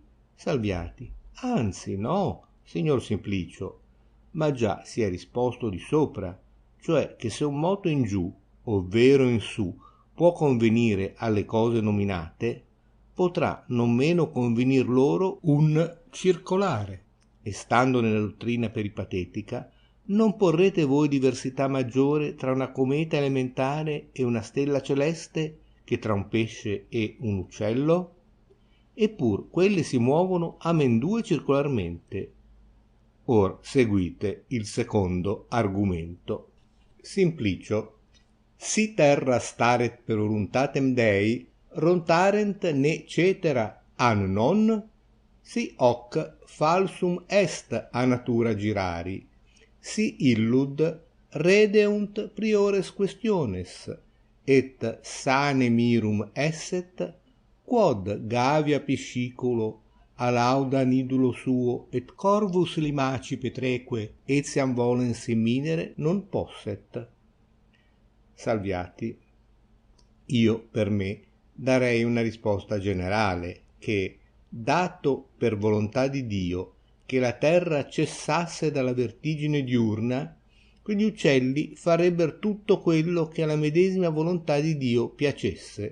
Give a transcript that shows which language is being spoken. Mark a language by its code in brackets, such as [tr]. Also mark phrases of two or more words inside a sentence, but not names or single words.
[it] Salviati, anzi no, signor Simplicio, ma già si è risposto di sopra, cioè che se un moto in giù, ovvero in su, può convenire alle cose nominate, potrà non meno convenir loro un circolare, e stando nella dottrina peripatetica, non porrete voi diversità maggiore tra una cometa elementare e una stella celeste che tra un pesce e un uccello? Eppur quelle si muovono amendue circolarmente. Or seguite il secondo argomento. [la] Simplicio, si terra staret per voluntatem Dei, rontarent ne cetera an non? Si hoc falsum est a natura girari, si illud redeunt priores questiones, et sane mirum esset, quod gavia pisciculo alauda nidulo suo, et corvus limaci petreque etiam volens imminere non posset. [it] Salviati, io per me darei una risposta generale che, dato per volontà di Dio che la terra cessasse dalla vertigine diurna, quegli uccelli farebber tutto quello che alla medesima volontà di Dio piacesse.